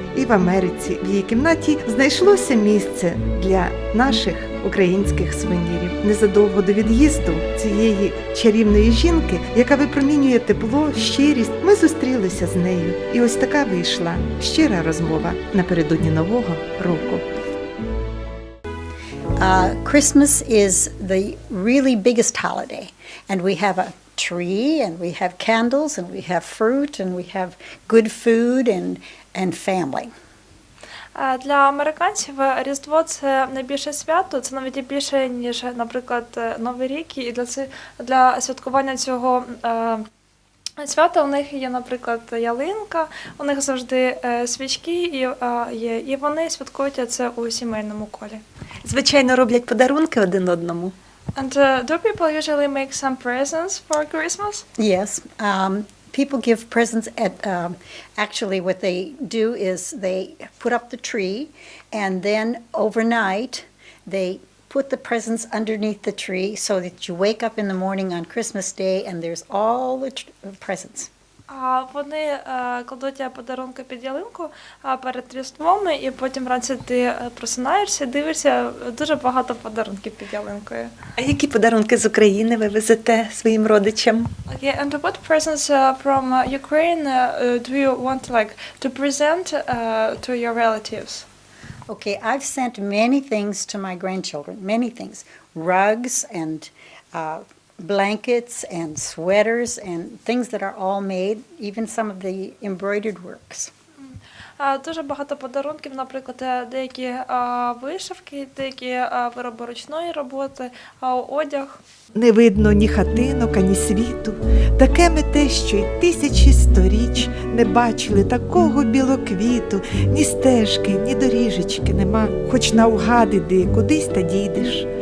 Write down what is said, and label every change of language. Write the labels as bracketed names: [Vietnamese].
[Ukrainian] І в Америці, в її кімнаті, знайшлося місце для наших українських сувенірів. Незадовго до від'їзду цієї чарівної жінки, яка випромінює тепло, щирість, ми зустрілися з нею. І ось така вийшла щира розмова напередодні Нового року. [English] Christmas is the really biggest holiday, and we have a tree, and we have candles, and we have fruit, and we have good food and family. [Ukrainian] Для американців Різдво – це найбільше свято, це навіть і більше, ніж, наприклад, Новий рік. І для святкування цього свята у них є, наприклад, ялинка, у них завжди свічки є, і вони святкують це у сімейному колі. Звичайно, роблять подарунки один одному. [English] And do people usually make some presents for Christmas? Yes. People give presents at, actually what they do is they put up the tree, and then overnight they put the presents underneath the tree so that you wake up in the morning on Christmas Day and there's all the presents. Вони кладуть подарунки під ялинку перед Різдвом, і потім вранці ти просинаєшся, дивишся, дуже багато подарунків під ялинкою. [Ukrainian] А які подарунки з України ви везете своїм родичам? [English] Okay, and what presents from Ukraine do you want to present to your relatives? Okay, I've sent many things to my grandchildren, many things. Rugs and blankets and sweaters and things that are all made, even some of the embroidered works. [Ukrainian] Дуже багато подарунків, наприклад, деякі вишивки, деякі вироби ручної роботи, одяг. Не видно ні хатинок, ані світу, таке мете, що й тисячі сторіч не бачили такого білоквіту, ні стежки, ні доріжечки нема, хоч наугад іди, кудись та дійдеш.